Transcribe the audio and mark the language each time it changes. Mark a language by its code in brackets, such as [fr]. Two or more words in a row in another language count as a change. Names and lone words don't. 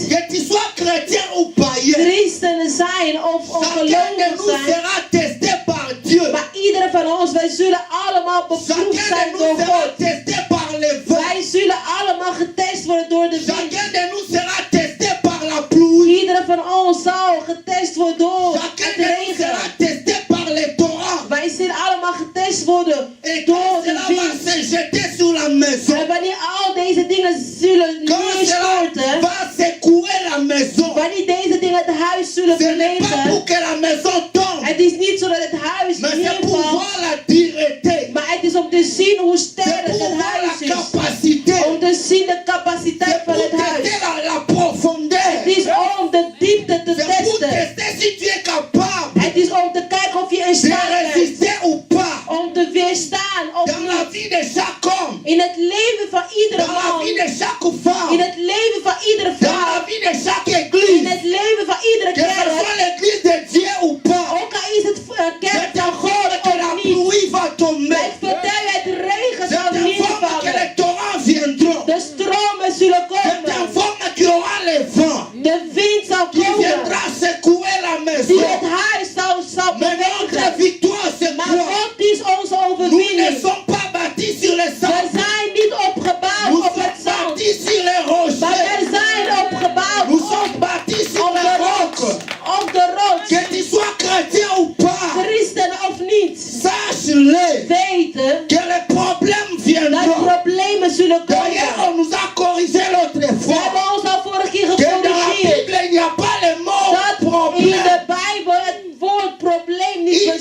[fr] que tu sois chrétien ou païen, [nl] christenen zijn of [fr] chacun de [nl] gelovig [fr] nous [nl] zijn, [fr] sera testé par Dieu. [nl] maar iedere van ons, wij zullen allemaal beproefd [fr] Chacun [nl] zijn [fr] de [nl] door [fr] nous sera [nl] God. [fr] testé par les vents. [nl] Wij zullen allemaal getest worden door de wind. [fr] Chacun de nous sera testé par la pluie. [nl] Iedere van ons zal getest worden door [fr] Chacun [nl] het [fr] de nous sera [nl] regen. [fr] testé par les torrents. [nl] Wij zullen allemaal getest worden [fr] Et [nl] door [fr] quand [nl] de [fr] cela va [nl] wind. [fr] se jeter sur la maison, [nl] En wanneer al deze dingen zullen [fr] quand cela [nl] neerstorten, [fr] va secouer la maison, [nl] wanneer deze dingen het huis zullen [fr] ce n'est pas pour [nl] bewegen, [fr] que la maison tombe, [nl] het is niet zo dat het huis [fr] mais c'est pour [nl] neervalt, [fr] voir la dureté. [nl] maar het is om te zien hoe [fr] C'est [nl] sterk [fr] pour [nl] het [fr] voir [nl] huis [fr] la [nl] is. [fr] capacité. [nl] Om te zien de capaciteit [fr] C'est [nl] van [fr] pour [nl] het huis. [fr] tester la profondeur. [nl] Het is om de diepte te [fr] C'est pour [nl] testen. [fr] tester si tu es capable [nl] Het is om te kijken of je in [fr] de [nl] staat bent [fr] résister ou pas [nl] om te weerstaan of [fr] dans la [nl] niet. [fr] vie de chaque homme, [nl] In het leven van iedere [fr] dans la vie [nl] man, [fr] de chaque femme, [nl] in het leven van iedere [fr] dans la [nl] vrouw, [fr] vie de chaque [nl] in [fr] église, [nl] het leven van iedere [fr] que ce [nl] kerk, [fr] soit l'église de Dieu ou pas. [nl] ook al is het kerk [fr] Je [nl] van God [fr] t'informe que la [nl] of niet. [fr] pluie va [nl] Ik [fr] tomber. [nl] vertel je, het regen [fr] Je [nl] zal [fr] t'informe que [nl] neervallen. [fr] les torrents viendront. [nl] De stromen zullen [fr] Je [nl] komen. [fr] t'informe qu'il y aura les vents [nl] De wind zal [fr] qui [nl] komen. [fr] viendra secouer la [nl] Die [fr] maison. [nl] het huis zal [fr] Mais notre [nl] bewegen. [fr] victoire, c'est [nl] Maar [fr] quoi? [nl] God is onze [fr] Nous ne [nl] overwinning. [fr] sommes pas bâtis sur les [nl] We [fr] sables. [nl] zijn niet opgebouwd [fr] Nous [nl] op het [fr] sommes [nl] zand. [fr] bâtis sur les [nl] Maar [fr] rochers. [nl] we zijn opgebouwd [fr] Nous sommes bâtis sur [nl] op de [fr] les [nl] rots. [fr] rocs. [nl] Op de rots. [fr] Que tu sois chrétien ou pas, [nl] Christen of niet. [fr] sache-le [nl] Weten [fr] que les problèmes [nl] dat [fr] viendront. [nl] problemen zullen [fr] D'ailleurs, [nl] komen. [fr] on nous a corrigé l'autre [nl] We [fr] fois [nl] hebben ons al vorige keer [fr] que dans la [nl] gecorrigeerd. [fr] Bible, il n'y a pas le mot [nl] Dat in [fr] problème. [nl] de Bijbel het woord probleem niet